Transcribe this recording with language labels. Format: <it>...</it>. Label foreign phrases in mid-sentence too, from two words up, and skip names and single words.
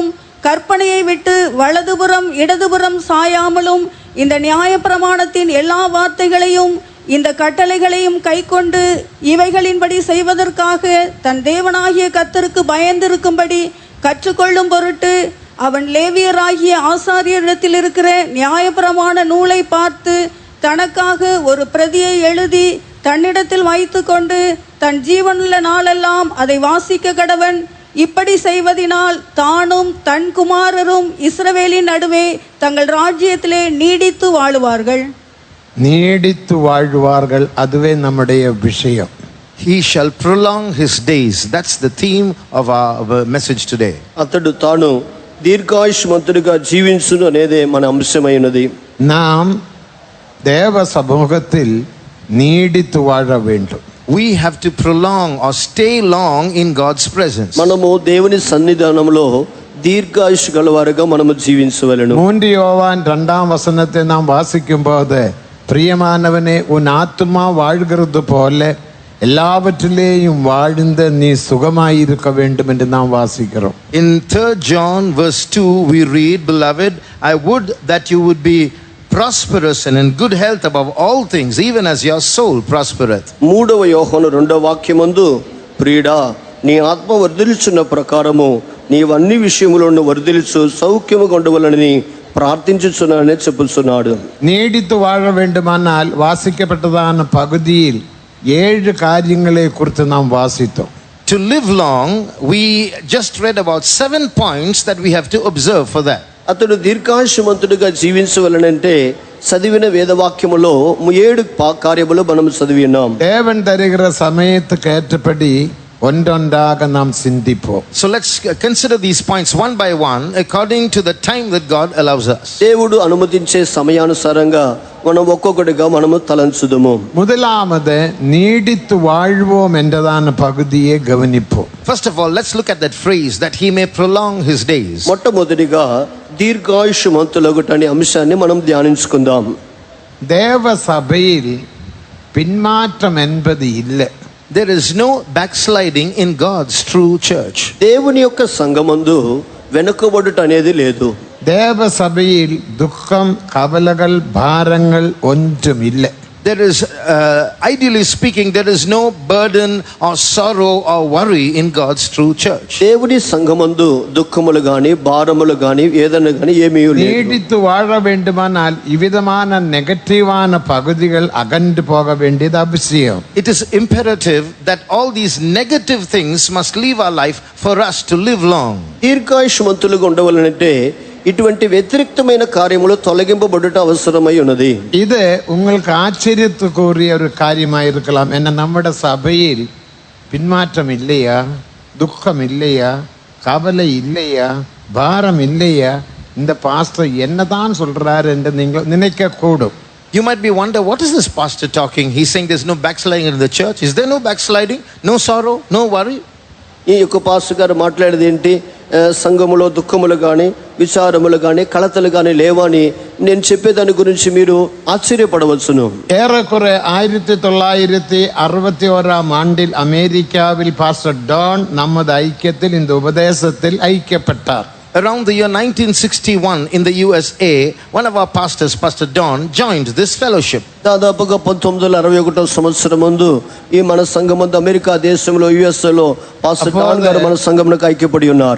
<ta>கற்பனையை விட்டு வலதுபுறம் இடதுபுறம் சாயாமலும் இந்த நியாயப்பிரமாணத்தின் எல்லா வார்த்தைகளையும் இந்த கட்டளைகளையும் கைக்கொண்டு இவைகளின்படி செய்வதற்காக தன் தேவனாகிய கர்த்தருக்கு பயந்திருக்கும்படி கற்றுக்கொள்ளும் பொருட்டு அவன் லேவியராகிய ஆசாரியரிடத்தில் இருக்கிற நியாயப்பிரமாண நூலை பார்த்து தனக்காக ஒரு பிரதியை எழுதி தன்னிடத்தில் வைத்து கொண்டு தன் ஜீவனுள்ள நாளெல்லாம் அதை வாசிக்க கடவன். இப்படி செய்வதினால் தானும் தன் குமாரரும் இஸ்ரவேலின் நடுவே தங்கள் ராஜ்யத்திலே நீடித்து வாழுவார்கள். நீடித்து வாழ்வார்கள், அதுவே நம்முடைய விஷயம்.</ta> <en>He shall prolong his days. That's the theme of our message today.</en> <te>అతడు తాను దీర్ఘాయుష్మంతుడిగా జీవించును అనేదే మన అంశమైనది.</te> <ta>நாம் தேவ சமூகத்தில் நீடித்து வாழ வேண்டும்.</ta> <en>We have to prolong or stay long in God's presence.</en> <te>మనము దేవుని సన్నిధానంలో దీర్ఘాయుష్ గలవారుగా మనము జీవించవలెను.</te> <ta>3 யோவான் 2ஆம் வசனத்தை நாம் வாசிக்கும்போது, பிரியமானவனே உன் ஆத்துமா வாழ்கிறது போல எல்லாவற்றிலேயும் வாழ்ந்த நீ சுகமாயிருக்க வேண்டும் என்று நாம் வாசிக்கிறோம்.</ta> <en>In 3 John verse 2 we read, beloved, I would that you would be prosperous and in good health above all things, even as your soul prospereth.</en> <te>3వ యోహాను 2వ వాక్యమందు, ప్రియుడా నీ ఆత్మ వర్ధిల్చున్న ప్రకారము నీవు అన్ని విషయములను వర్ధిల్చు సౌఖ్యము ఉండవలనని ప్రార్థించుచున్నానని చెప్పుచున్నాడు.</te> <ta>நீடித்து வாழ வேண்டுமானால் வாசிக்கப்பட்டதான பகுதியில் 7 காரியங்களை குறித்து நாம் வாசித்தோம்.</ta> <en>To live long, we just read about 7 points that we have to observe for that.</en> <te>అతడు దీర్ఘాయుష్మంతుడిగా జీవించవలనంటే చదివిన వేదవాక్యములో 7 కార్యములు మనం చదివి ఉన్నాం.</te> <ta>தேவன் தருகிற சமயத்துக்கு ஏற்றபடி ஒன்றொன்றாக நாம் சிந்திப்போம்.</ta> <en>So let's consider these points one by one according to the time that God allows us.</en> <te>దేవుడు అనుమతించే సమయానుసారంగా మనం ఒక్కొక్కటిగా మనము తలంచుదుము.</te> <ta>முதலாவது நீடித்து வாழ்வோம் என்றதான பகுதியை கவனிப்போம்.</ta> <en>First of all, let's look at that phrase that he may prolong his days.</en> <te>మొట్టమొదటిగా దీర్ఘాయుష్మంతులగుట అనే అంశాన్ని మనం ధ్యానించుకుందాం.</te> <ta>தேவ சபையில் பின்மாற்றம் என்பது இல்லை.</ta> <en>There is no backsliding in God's true church.</en> <te>దేవుని యొక్క సంఘమందు వెనుకబడుట అనేది లేదు.</te> <ta>தேவ சபையில் துக்கம், கவலைகள், பாரங்கள் ஒன்றும் இல்லை.</ta> <en>There is, ideally speaking, there is no burden or sorrow or worry in God's true church.</en> <te>దేవుని సంఘమందు దుఃఖములు గాని భారములు గాని ఏదైనా గాని ఏమీ లేదు.</te> <ta>நீடித்து வாழ வேண்டுமானால் இவ்விதமான நெகட்டிவான பகுதிகள் அகன்று போக வேண்டியது அவசியம்.</ta> <en>It is imperative that all these negative things must leave our life for us to live long.</en> <te>దీర్ఘాయుష్మంతులుగా ఉండవలనంటే ఇటువంటి వ్యతిరేక్తమైన కార్యములు తొలగింపబడుట అవసరమై ఉన్నది.</te> <ta>இது உங்களுக்கு ஆச்சரியத்துக்குரிய ஒரு காரியமாக இருக்கலாம். என்ன, நம்முடைய சபையில் பின்மாற்றம் இல்லையா, துக்கம் இல்லையா, கவலை இல்லையா, பாரம் இல்லையா, இந்த பாஸ்டர் என்னதான் சொல்றாரு என்று நீங்கள் நினைக்க கூடும்.</ta> <en>You might be wonder, what is this pastor talking? He's saying there's no backsliding in the church. Is there no backsliding? No sorrow? No worry?</en> <te>ఈ యొక్క పాస్టర్ గారు మాట్లాడేది ఏంటి? సంఘములో దుఃఖములు కానీ విచారములు కానీ కలతలు కానీ లేవని నేను చెప్పేదాని గురించి మీరు ఆశ్చర్యపడవచ్చును.</te> <ta>ஏறக்குறை 1961 ஆண்டில் அமெரிக்காவில் பாஸ்டர் டான் நமது ஐக்கியத்தில் இந்த உபதேசத்தில் ஐக்கியப்பட்டார்.</ta> <en>Around the year 1961 in the USA, one of our pastors, Pastor Don, joined this fellowship.</en> <te>దాదాపుగా 1961 సంవత్సరం ముందు ఈ మన సంఘమందు అమెరికా దేశంలో యుఎస్ఏలో పాస్టర్ డాన్ గారు మన సంఘమునకు ఐక్యపడి ఉన్నారు.</te>